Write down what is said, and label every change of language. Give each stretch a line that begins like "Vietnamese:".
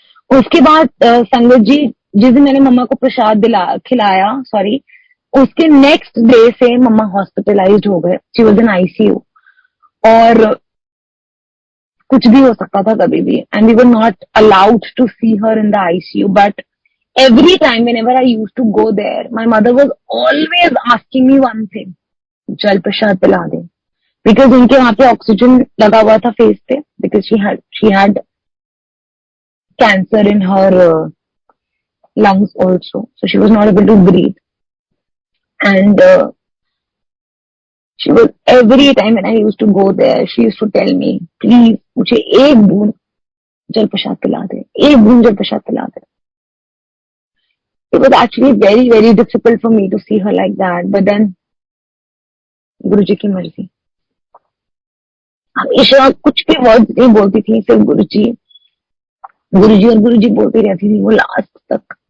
Hindi: उसके बाद संगत जी, जिस दिन मैंने मम्मा को प्रसाद खिलाया, उसके नेक्स्ट डे से मम्मा हॉस्पिटलाइज्ड हो गए.
English: She was in ICU.
Hindi: और कुछ भी हो सकता था कभी भी.
English: And we were not allowed to see her in the ICU. But every time whenever I used to go there, my mother was always asking me one thing,
Hindi: जल प्रसाद पिला दे.
English: because
Hindi: उनके वहां पे ऑक्सीजन लगा हुआ था फेस पे,
English: Because she had cancer in her lungs also, so she was not able to breathe. And she was, every time when I used to go there, she used to tell me, please
Hindi: मुझे एक बूंद जल प्रसाद पिला दे,
English: एक बूंद जल प्रसाद पिला दे. It was actually very, very difficult for me to see her like that.
Hindi: But then, गुरुजी की मर्जी. हमेशा कुछ भी वर्ड नहीं बोलती थी, सिर्फ गुरुजी और गुरुजी बोलती रहती थी वो लास्ट तक.